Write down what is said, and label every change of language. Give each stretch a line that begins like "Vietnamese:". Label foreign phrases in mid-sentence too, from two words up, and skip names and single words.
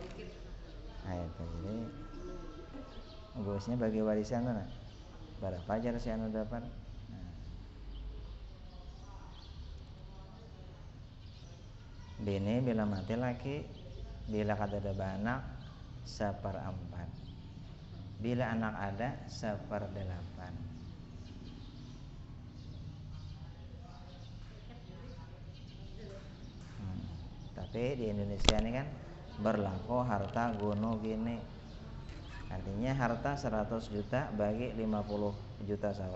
Indonesian: Nah itu jadi bosnya bagi warisan mana? Berapa aja si anu dapat? Nah.
Banjar: Bini bila mati laki, bila kada ada anak 1/4.
Indonesian: Bila anak ada 1/8. Tapi di Indonesia ini kan berlaku harta gono gini. Artinya harta 100 juta bagi 50 juta seorang.